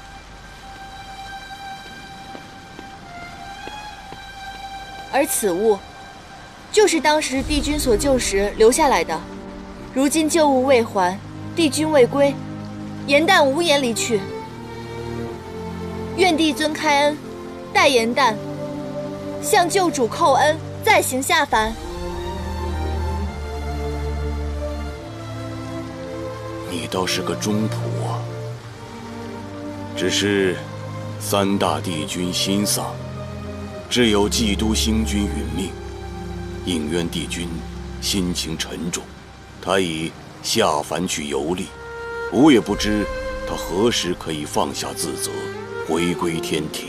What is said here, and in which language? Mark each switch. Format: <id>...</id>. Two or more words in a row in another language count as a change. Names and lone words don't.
<zh>而此物，就是當時帝君所救時留下來的。如今舊物未還，帝君未歸，顏旦無顏離去。願帝尊開恩，待顏旦向救主叩恩，再行下凡。你倒是个忠仆啊！只是三大帝君心丧，只有冀都星君殒命，应渊帝君心情沉重，他已下凡去游历，我也不知他何时可以放下自责，回归天庭。</zh>